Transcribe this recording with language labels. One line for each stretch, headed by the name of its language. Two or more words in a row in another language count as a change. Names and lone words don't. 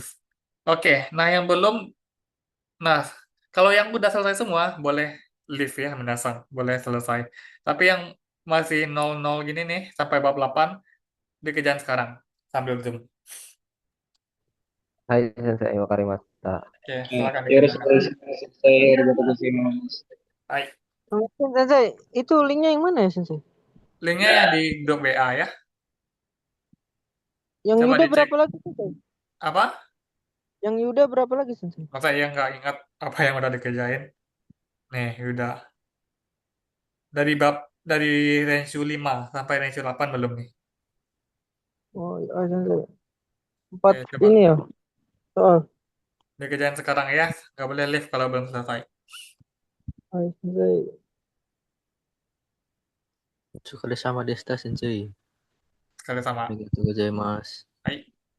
Indonesian: Oke, nah yang belum, nah kalau yang udah selesai semua boleh leave ya, menasang, boleh selesai. Tapi yang masih 00 gini nih sampai bab 8 dikerjain sekarang sambil Zoom.
Japanese: はい先生、分かりました.
Indonesian: Oke, silakan Ya, dikerjakan.
Japanese: saya ありがとうございます.
Indonesian: Hai, Sensei, itu linknya yang mana ya Sensei? linknya yang di grup WA ya. Yang Coba Yuda dicek berapa lagi Sensei? apa? Yang Yuda berapa lagi Sensei? Masa iya nggak ingat apa yang udah dikerjain? Nih, udah. Dari range 5 sampai range 8 belum nih. Oh, iya, Sensei. 4 Oke, coba. ini ya soal. Dikerjain sekarang ya. Nggak boleh leave kalau belum selesai.
Japanese: はい先生. お疲れ様でした、先生。
Indonesian: Sekali
Japanese: あ
Indonesian: sama.
Japanese: りがとうございます。 Hai.